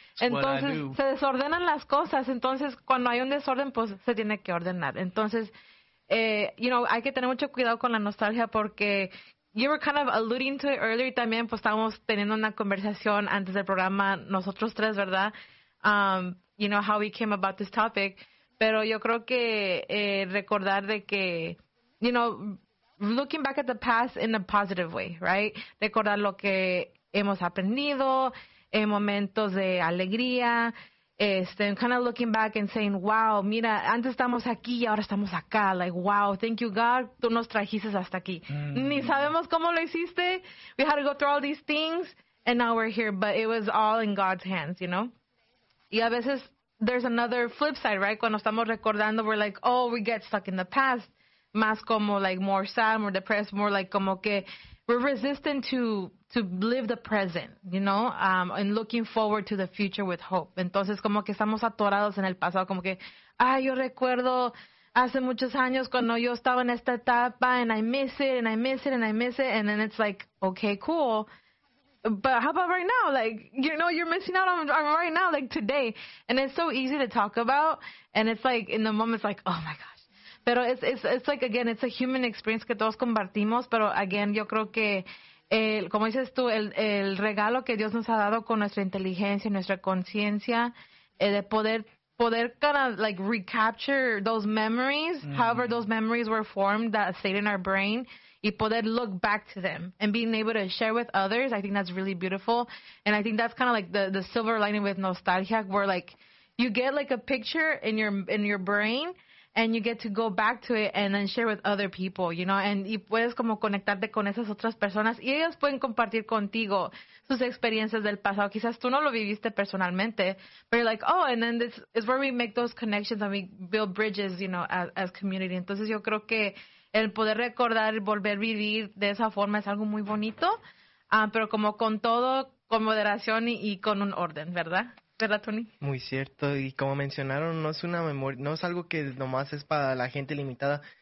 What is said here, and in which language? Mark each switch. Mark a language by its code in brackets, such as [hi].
[es] Entonces, se desordenan las cosas. Entonces, cuando hay un desorden, pues, se tiene que ordenar. Entonces, [en] you know, [es] hay que tener mucho cuidado con la nostalgia porque [en] you were kind of alluding to it earlier. [es] También, pues, estábamos teniendo una conversación antes del programa, nosotros tres, ¿verdad? [en] You know, how we came about this topic. [es] Pero yo creo que recordar de que, [en] you know, looking back at the past in a positive way, right? [es] Recordar lo que hemos aprendido, en momentos de alegría, [en] kind of looking back and saying, wow, [es] mira, antes estamos aquí y ahora estamos acá. [en] Like, wow, thank you, God, [es] tú nos trajiste hasta aquí. Ni sabemos cómo lo hiciste. [en] We had to go through all these things, and now we're here. But it was all in God's hands, you know? [es] Y a veces, [en] there's another flip side, right? [es] Cuando estamos recordando, [en] we're like, oh, we get stuck in the past. [es] Más como, [en] like, more sad, more depressed, more like [es] como que [en] we're resistant to live the present, you know, and looking forward to the future with hope. [es] Entonces, como que estamos atorados en el pasado, como que, ay, yo recuerdo hace muchos años cuando yo estaba en esta etapa, [en] and I miss it, and I miss it, and I miss it, and then it's like, okay, cool. But how about right now? Like, you know, you're missing out on right now, like today. And it's so easy to talk about, and it's like, in the moment, it's like, oh, my God. [es] Pero [en] it's like, again, it's a human experience [es] que todos compartimos, pero, [en] again, [es] yo creo que, como dices tú, el regalo que Dios nos ha dado con nuestra inteligencia, nuestra conciencia, de poder [en] kind of, like, recapture those memories, however those memories were formed that stayed in our brain, [es] y poder [en] look back to them, and being able to share with others, I think that's really beautiful, and I think that's kind of like the silver lining with nostalgia, where, like, you get, like, a picture in your brain, and you get to go back to it and then share with other people, you know, and [es] y puedes como conectarte con esas otras personas y ellas pueden compartir contigo sus experiencias del pasado. Quizás tú no lo viviste personalmente, [en] but you're like, oh, and then this is where we make those connections and we build bridges, you know, as community. [es] Entonces yo creo que el poder recordar y volver a vivir de esa forma es algo muy bonito, pero como con todo, con moderación y con un orden, ¿verdad? ¿Verdad, Tony? Muy cierto. Y como mencionaron, no es algo que nomás es para la gente limitada.